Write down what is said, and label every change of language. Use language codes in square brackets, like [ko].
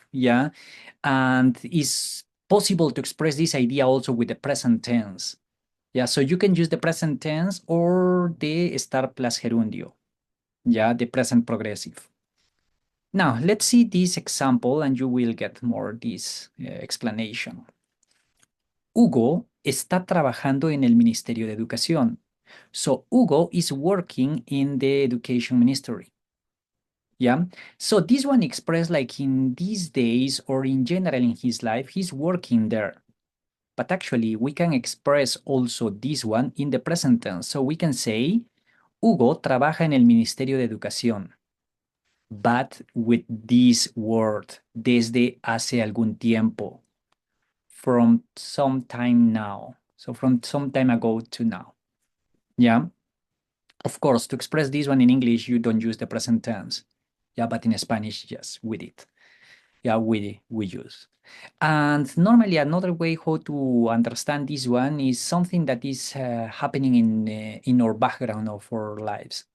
[en] Yeah, and it's possible to express this idea also with the present tense. Yeah, so you can use the present tense or the estar plus gerundio. Yeah, the present progressive. Now, let's see this example and you will get more this explanation. [es] Hugo está trabajando en el Ministerio de Educación. [en] So, Hugo is working in the Education Ministry. Yeah, so this one expressed like in these days or in general in his life, he's working there. But actually, we can express also this one in the present tense. So we can say, [es] Hugo trabaja en el Ministerio de Educación. [en] But with this word, [es] desde hace algún tiempo, [en] from some time now. So from some time ago to now. Yeah. Of course, to express this one in English, you don't use the present tense. Yeah, but in Spanish, yes, we did. Yeah, we use. And normally another way how to understand this one is something that is happening in our background of our lives.